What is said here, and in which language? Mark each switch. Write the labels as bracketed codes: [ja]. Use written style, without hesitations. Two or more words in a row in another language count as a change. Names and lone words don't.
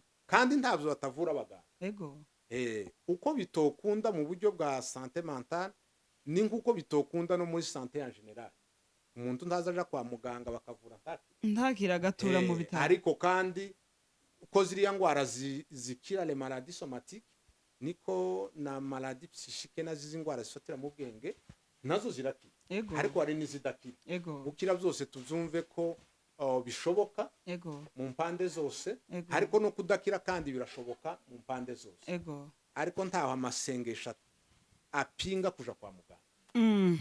[rn] kandi ntabyo batavura abaganga. ego uko bitokunda mu buryo bwa [fr] sante mentale [rn] ni nk'uko bitokunda no muri sante ya general, umuntu ntaza aja kwa muganga bakavura ntakira agatura mu bitaro, ariko kandi uko ziriya ndwara zikira [fr] le maladie somatique [rn] niko na [fr] maladie psychique [rn] na zizi ndwara zifatira mu bwenge nazo zirakira, ariko hari n'izidakira. gukira byose tubyumve ko bishoboka mu mpande zose, ariko no kudakira kandi birashoboka mu mpande zose, ariko ntaho amasengesho apinga kuja kwa muganga.